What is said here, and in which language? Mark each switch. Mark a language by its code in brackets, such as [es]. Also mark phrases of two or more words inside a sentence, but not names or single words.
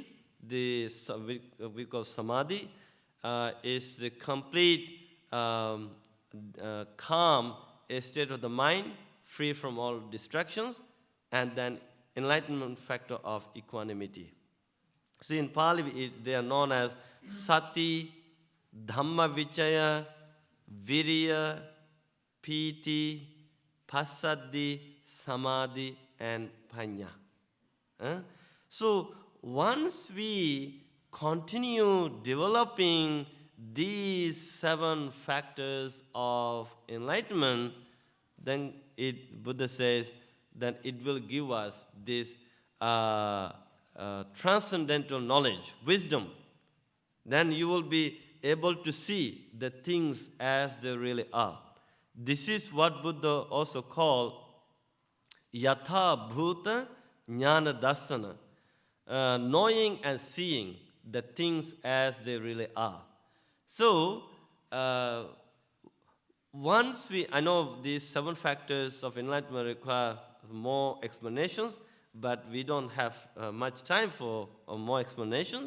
[en] We call samadhi, is the complete calm state of the mind, free from all distractions, and then enlightenment factor of equanimity. See, in Pali, they are known as [pi] sati, dhamma vichaya, virya, piti, passaddhi, samadhi, [en] and panya. So once we continue developing these 7 factors of enlightenment, then Buddha says that it will give us this transcendental knowledge, wisdom. Then you will be able to see the things as they really are. This is what Buddha also called [pi] yatha bhuta jnana darsana, [en] knowing and seeing the things as they really are. So I know these 7 factors of enlightenment require more explanations, but we don't have much time for more explanation.